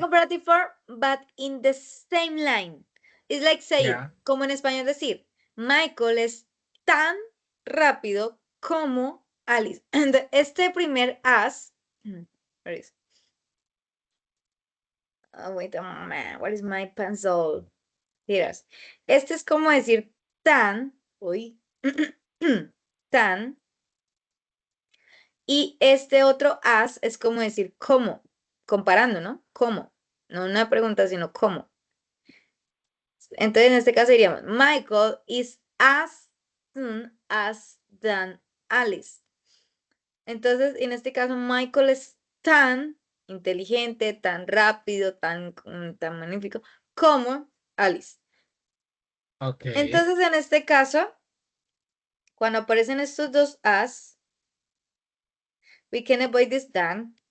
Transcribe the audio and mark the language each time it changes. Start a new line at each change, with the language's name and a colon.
English: comparative form, but in the same line. It's like saying, Yeah.
Spanish: como en español decir, Michael es tan rápido como Alice.
English: And
Spanish: este primer
English: as, where is? Oh, wait a moment, what is my pencil?
Spanish: Miras, este es como decir tan, uy, tan, y este otro as es como decir cómo, comparando, ¿no? ¿Cómo? No una pregunta, sino cómo. Entonces, en este caso diríamos, Michael
English: is as soon as than Alice.
Spanish: Entonces, en este caso, Michael es tan inteligente, tan rápido, tan magnífico como Alice.
English: Okay.
Spanish: Entonces, en este caso, cuando aparecen estos dos as,
English: we can avoid this than.